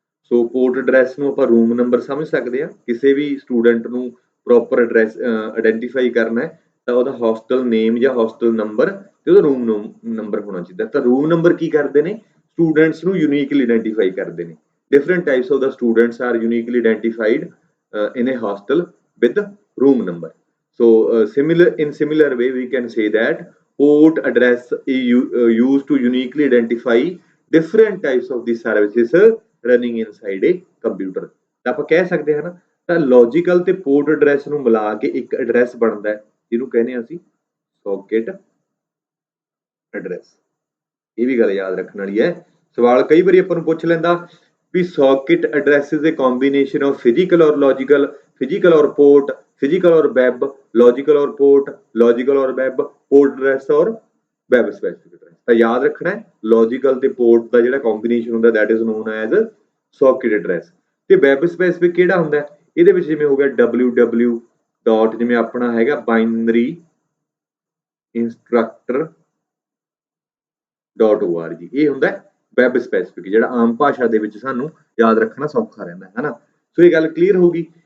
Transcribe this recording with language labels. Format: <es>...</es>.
<pa>ਸੋ port address ਨੂੰ ਆਪਾਂ room number ਸਮਝ ਸਕਦੇ ਹਾਂ। ਕਿਸੇ ਵੀ ਸਟੂਡੈਂਟ ਨੂੰ ਪ੍ਰੋਪਰ ਐਡਰੈਸ ਆਇਡੈਂਟੀਫਾਈ ਕਰਨਾ ਹੈ ਤਾਂ ਉਹਦਾ ਹੋਸਟਲ ਨੇਮ ਜਾਂ ਹੋਸਟਲ ਨੰਬਰ ਤੇ ਉਹਦਾ ਰੂਮ ਨੰਬਰ ਹੋਣਾ ਚਾਹੀਦਾ। ਤਾਂ ਰੂਮ ਨੰਬਰ ਕੀ ਕਰਦੇ ਨੇ? ਸਟੂਡੈਂਟਸ ਨੂੰ ਯੂਨੀਕਲੀ ਆਇਡੈਂਟੀਫਾਈ ਕਰਦੇ ਨੇ।</pa> <en>Different types of the students are uniquely identified in a hostel with room number. So in similar way we can say that port address is used to uniquely identify different types of the services running inside a computer.</en> <pa>ਤਾਂ ਆਪਾਂ ਕਹਿ ਸਕਦੇ ਹਾਂ ਨਾ, ਤਾਂ logical ਤੇ port address ਨੂੰ ਮਿਲਾ ਕੇ ਇੱਕ ਐਡਰੈਸ ਬਣਦਾ ਹੈ, ਜਿਹਨੂੰ ਕਹਿੰਦੇ ਹਾਂ ਅਸੀਂ ਸੌਕੇਟ ਐਡਰੈਸ। ਇਹ ਵੀ ਗੱਲ ਯਾਦ ਰੱਖਣ ਵਾਲੀ ਹੈ। ਸਵਾਲ ਕਈ ਵਾਰੀ ਆਪਾਂ ਨੂੰ ਪੁੱਛ ਲੈਂਦਾ ਵੀ</pa> <en>Socket address is a combination of physical or logical, physical or port, physical or web, logical or port, logical or web, port address or web specific address।</en> <pa>ਤਾਂ ਯਾਦ ਰੱਖਣਾ ਹੈ ਲੌਜੀਕਲ ਤੇ ਪੋਰਟ ਦਾ ਜਿਹੜਾ ਕੰਬੀਨੇਸ਼ਨ ਹੁੰਦਾ</pa> <en>that is known as</en> <pa>ਸੌਕੇਟ address. ਤੇ web specific ਕਿਹੜਾ ਹੁੰਦਾ? ਇਹਦੇ ਵਿੱਚ ਜਿਵੇਂ ਹੋ ਗਿਆ www ਡਾਟ, ਜਿਵੇਂ ਆਪਣਾ ਹੈਗਾ ਬਾਈਨਰੀ ਇੰਸਟਰਕਟਰ .org, ਇਹ ਹੁੰਦਾ ਵੈਬ ਸਪੈਸਿਫਿਕ, ਜਿਹੜਾ ਆਮ ਭਾਸ਼ਾ ਦੇ ਵਿੱਚ ਸਾਨੂੰ ਯਾਦ ਰੱਖਣਾ ਸੌਖਾ ਰਹਿੰਦਾ ਹੈ ਨਾ। ਸੋ ਇਹ ਗੱਲ ਕਲੀਅਰ ਹੋ ਗਈ।</pa>